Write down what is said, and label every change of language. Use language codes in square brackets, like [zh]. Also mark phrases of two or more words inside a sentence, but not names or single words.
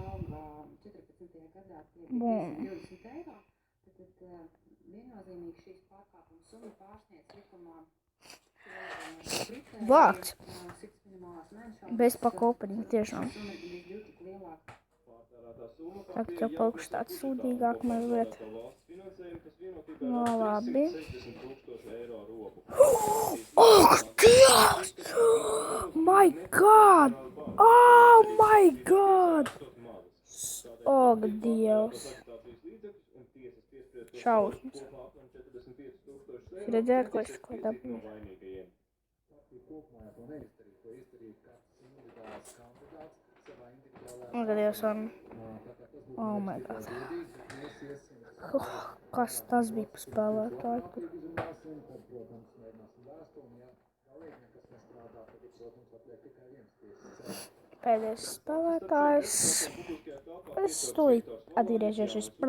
[lv] Bum. Vārds. Bez pakopaņiem tiešām. Tagad jau palikuši tāds sūdīgāk mazliet. No, labi. Oh, Dievs! [en] My god! Oh, my god! [lv] Oh, Dievs! Šausmas. Redzēt, ko es ko dabūju. Dievs, [en] oh my god. [lv] Kas tas bija pa spēlētāju tur? Pēdējais spēlētājs. Es stūlīt atgriežošies.